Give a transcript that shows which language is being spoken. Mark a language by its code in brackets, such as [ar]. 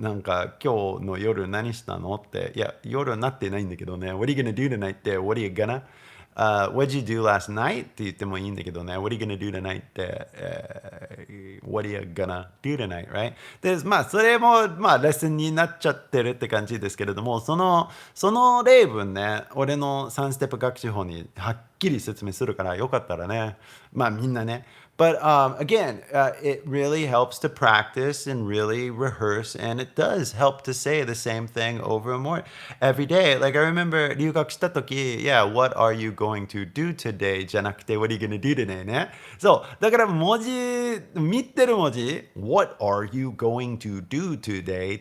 [ja] なんか今日の夜何したのって。いや、夜になってないんだけどね。 [en] What are you gonna do tonight? [ja] って [en] What are you gonna?What did you do last night? [ja] って言ってもいいんだけどね。 [en] What are you gonna do tonight? [ja] って、 [en] What are you gonna do tonight? Right? [ja] で、それも、レッスンになっちゃってるって感じですけれども、その例文ね、俺の3ステップ学習法にはっきり説明するから、よかったらね、みんなね。 [en] But again, it really helps to practice and really rehearse, and it does help to say the same thing over and more every day. Like I remember [ja] 留学した時、 [en] yeah, what are you going to do today? [ja] じゃなくて [en] what are you going to do today ね。 [ja] そう、だから見てる文字、 [en] what are you going to do today?